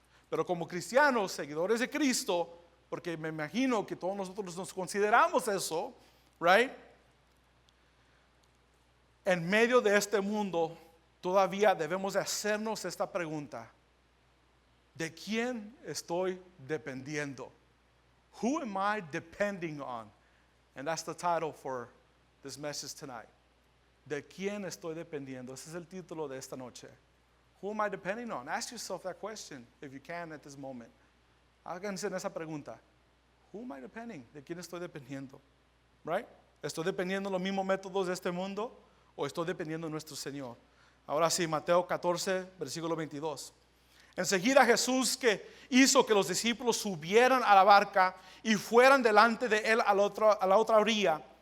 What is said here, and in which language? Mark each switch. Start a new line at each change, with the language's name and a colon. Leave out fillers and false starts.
Spanish: Pero como cristianos, seguidores de Cristo, porque me imagino que todos nosotros nos consideramos eso, right? En medio de este mundo, todavía debemos de hacernos esta pregunta: ¿de quién estoy dependiendo?
English: Who am I depending on? And that's the title for this message tonight.
Spanish: ¿De quién estoy dependiendo? Ese es el título de esta noche.
English: Who am I depending on? Ask yourself that question if you can at this moment.
Spanish: Háganse en esa pregunta.
English: Who am I depending?
Spanish: ¿De quién estoy dependiendo? Right? ¿Estoy dependiendo de los mismos métodos de este mundo o estoy dependiendo de nuestro Señor? Ahora sí, Mateo 14, versículo 22. Enseguida Jesús que hizo que los discípulos subieran a la barca y fueran delante de él a la otra orilla.